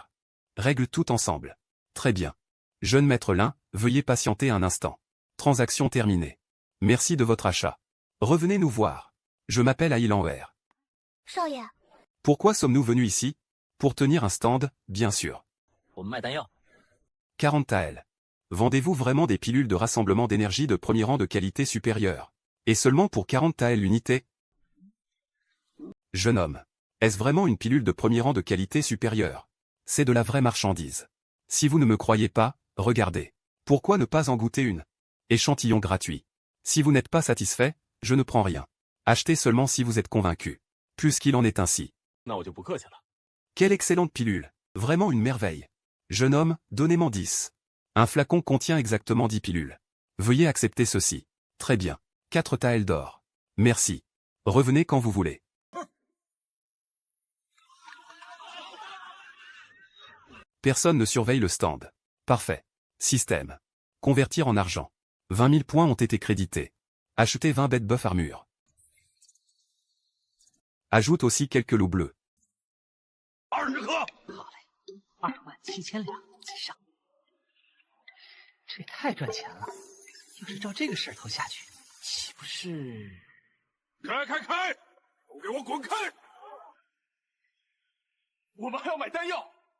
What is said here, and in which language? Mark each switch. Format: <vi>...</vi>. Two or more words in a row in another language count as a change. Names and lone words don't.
<fr>Règle tout ensemble. Très bien. Jeune maître Lin, veuillez patienter un instant. Transaction terminée. Merci de votre achat. Revenez nous voir. Je m'appelle Ailanwer.</fr> <zh>少爷，</zh> <fr>Pourquoi sommes-nous venus ici? Pour tenir un stand, bien sûr.</fr> <zh>我们卖弹药，</zh> <fr>40 taels. Vendez-vous vraiment des pilules de rassemblement d'énergie de premier rang de qualité supérieure? Et seulement pour 40 taels l'unité? Jeune homme. Est-ce vraiment une pilule de premier rang de qualité supérieure? C'est de la vraie marchandise. Si vous ne me croyez pas, regardez. Pourquoi ne pas en goûter une? Échantillon gratuit. Si vous n'êtes pas satisfait, je ne prends rien. Achetez seulement si vous êtes convaincu. Puisqu'il en est ainsi.</fr> <zh>那我就不客气了。</zh> <fr>Quelle excellente pilule. Vraiment une merveille. Jeune homme, donnez-moi 10. Un flacon contient exactement 10 pilules. Veuillez accepter ceci. Très bien. 4 taels d'or. Merci. Revenez quand vous voulez. Personne ne surveille le stand. Parfait. Système. Convertir en argent. 20 000 points ont été crédités. Acheter 20 bêtes bœuf armure. Ajoute aussi quelques loups bleus.</fr> <zh>20 颗。好嘞，27000两，记上。这也太赚钱了！要是照这个势头下去，岂不是？开！都给我滚开！我们还要买弹药。</zh>